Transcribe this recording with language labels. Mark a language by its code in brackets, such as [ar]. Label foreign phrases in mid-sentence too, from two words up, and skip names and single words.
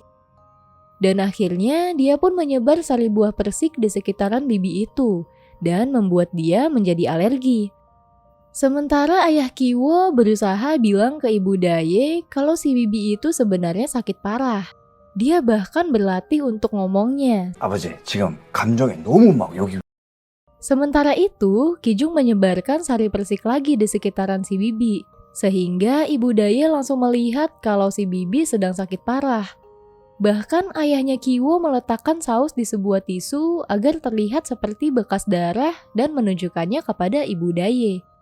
[id] Dan akhirnya dia pun menyebar sari buah persik di sekitaran Bibi itu dan membuat dia menjadi alergi. Sementara ayah Kiwo berusaha bilang ke ibu Daye kalau si Bibi itu sebenarnya sakit parah. Dia bahkan berlatih untuk ngomongnya. [ko] 아버지, 지금 감정이 너무 막 여기. [id] Sementara itu, Kijung menyebarkan sari persik lagi di sekitaran si Bibi. Sehingga ibu Daye langsung melihat kalau si Bibi sedang sakit parah. Bahkan ayahnya Kiwo meletakkan saus di sebuah tisu agar terlihat seperti bekas darah dan menunjukkannya kepada ibu Daye.